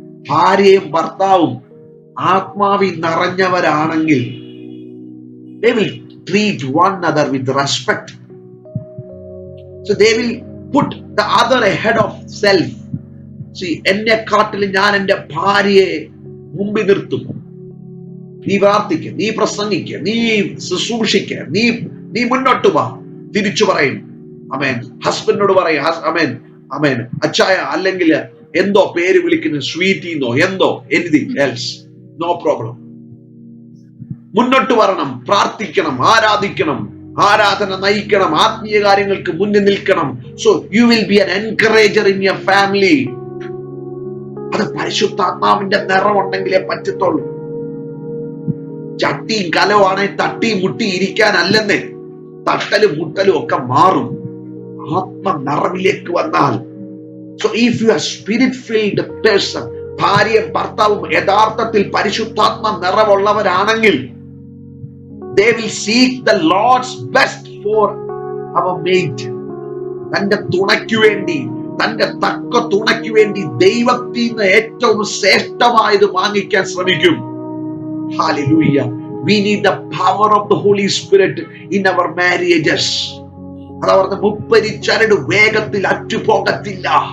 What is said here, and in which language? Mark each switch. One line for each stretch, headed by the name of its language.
Malayalam: ഭാര്യയും ഭർത്താവും ആത്മാവിൽ നിറഞ്ഞവരാണെങ്കിൽ
English: they will treat one another with respect. So they will put the other ahead of self.
Malayalam: എന്നെക്കാട്ടിൽ ഞാൻ എൻ്റെ ഭാര്യയെ മുമ്പിൽ നിർത്തും. നീ പ്രാർത്ഥിക്ക, നീ പ്രസംഗിക്ക, നീ ശുശ്രൂഷിക്ക, നീ മുന്നോട്ട് വാ. തിരിച്ചു പറയും അമേൻ. ഹസ്ബൻഡിനോട് പറയും അമേൻ അമേൻ അച്ചായ, അല്ലെങ്കിൽ എന്തോ പേര് വിളിക്കുന്നു, സ്വീറ്റിന്നോ എന്തോ,
English: Anything else, no problem.
Malayalam: മുന്നോട്ട് വരണം, പ്രാർത്ഥിക്കണം, ആരാധിക്കണം, ആരാധന നയിക്കണം, ആത്മീയ കാര്യങ്ങൾക്ക് മുന്നിൽ നിൽക്കണം.
English: So you will be an encourager in your family.
Malayalam: അത് പരിശുദ്ധാത്മാവിന്റെ നിറമുണ്ടെങ്കിലേ പറ്റത്തുള്ളൂ. ചട്ടിയും കലവുമാണെ തട്ടി മുട്ടി ഇരിക്കാനല്ലെന്നേ. തട്ടലും മുട്ടലും ഒക്കെ മാറും ആത്മ നിറവിലേക്ക് വന്നാൽ.
English: so if you are spirit filled person,
Malayalam: ഭാര്യയും ഭർത്താവും യഥാർത്ഥത്തിൽ പരിശുദ്ധാത്മ നിറവുള്ളവരാണെങ്കിൽ
English: they will seek the Lord's best for our mate.
Malayalam: തന്റെ തുണയ്ക്കു വേണ്ടി, തന്റെ തക്ക തുണയ്ക്ക് വേണ്ടി ദൈവത്തിൽ നിന്ന് ഏറ്റവും ശ്രേഷ്ഠമായത് വാങ്ങിക്കാൻ ശ്രമിക്കും.
English: Hallelujah. We need the power of the Holy Spirit in our marriages.
Malayalam: അതവർക്ക് മുപ്പരിച്ചരട് വേഗത്തിൽ അറ്റുപോകത്തില്ല.